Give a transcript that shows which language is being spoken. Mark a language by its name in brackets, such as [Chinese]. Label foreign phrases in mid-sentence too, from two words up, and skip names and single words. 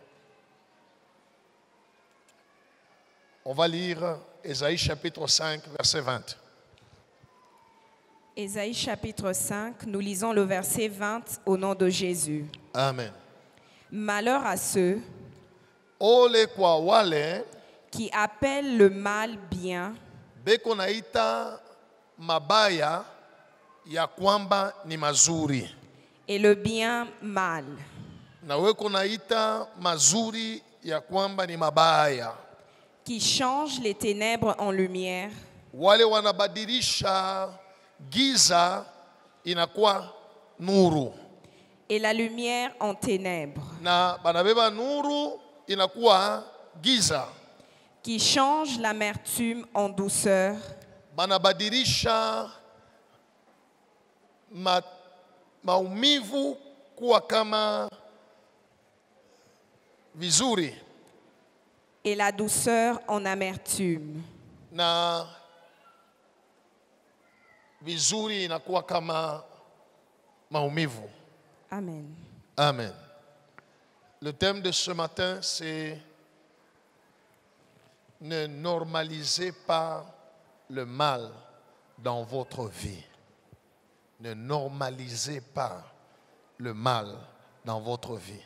[French] On va lire Ésaïe chapitre 5, verset 20. Ésaïe chapitre 5, nous lisons le verset 20 au nom de Jésus. Amen. Malheur à ceux qui appelle le mal bien [Swahili] beko naita mabaya ya kwamba ni mazuri [French] et le bien mal. [Swahili] nawe kunaita mazuri ya kwamba ni mabaya. [French] Qui change les ténèbres en lumière. [Swahili] Wale wanabadilisha giza inakuwa nuru. [French] Et la lumière en ténèbres. [Swahili] Na banabeba nuru inakuwa giza. [French] Qui change l'amertume en douceur. [Swahili] Banabadilisha maumivu kuwa kama vizuri. [French] Et la douceur en amertume. [Swahili] Na vizuri inakuwa kama maumivu. [French] Amen. Amen. Le thème de ce matin, c'est ne normalisez pas le mal dans votre vie. Ne normalisez pas le mal dans votre vie.